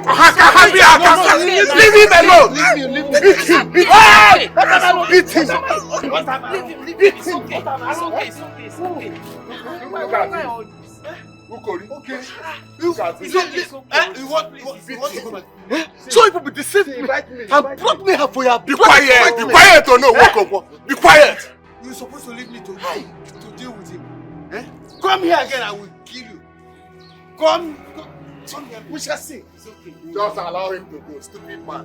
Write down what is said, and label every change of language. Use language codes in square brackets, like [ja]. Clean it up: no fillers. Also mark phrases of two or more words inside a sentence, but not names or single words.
[en] Leave him alone! Beat him! Beat him! Beat him! Beat him! Who Okay. You want to go back? So you people deceived me and brought me here for your... Be quiet! Be quiet or no, walk. Be quiet! You're supposed to leave me to deal with him. Eh? Come here again, I will kill you. Come here. We shall see. It's okay. Just allow him to go, stupid man.